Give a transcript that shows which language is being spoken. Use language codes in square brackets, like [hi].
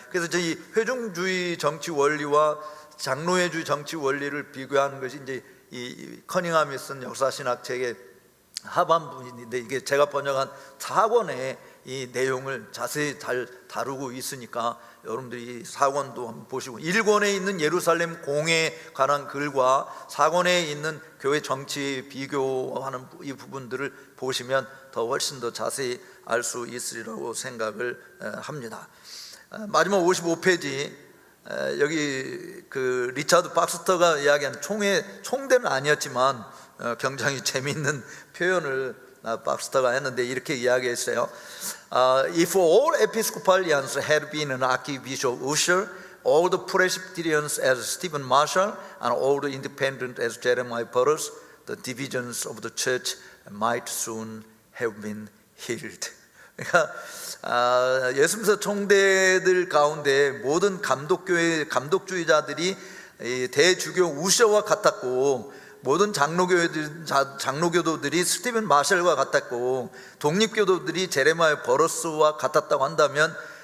[ko] 그래서 저희 회중주의 정치 원리와 장로회주의 정치 원리를 비교하는 것이 이제 이 커닝함이 쓴 역사신학 책의 하반부인데, 이게 제가 번역한 4권의 이 내용을 자세히 잘 다루고 있으니까 여러분들이 4권도 한번 보시고, 1권에 있는 예루살렘 공회에 관한 글과 4권에 있는 교회 정치 비교하는 이 부분들을 보시면 더 훨씬 더 자세히 알 수 있으리라고 생각을 합니다. 마지막 55페이지, 여기 그 리차드 박스터가 이야기한 총대는 아니었지만 굉장히 재미있는 표현을 박스터가 했는데, 이렇게 이야기했어요. [en] If all Episcopalians had been an Archbishop Ussher, all the Presbyterians as Stephen Marshall, and all the Independents as Jeremiah Burroughs, the divisions of the church might soon have been healed. [ko] 그러니까 예수님서 총대들 가운데 모든 감독주의자들이 대주교 우셔와 같았고, 모든 장로교도들이 스티븐 마셜과 같았고, 독립교도들이 제레마이어 버러스와 같았다고 한다면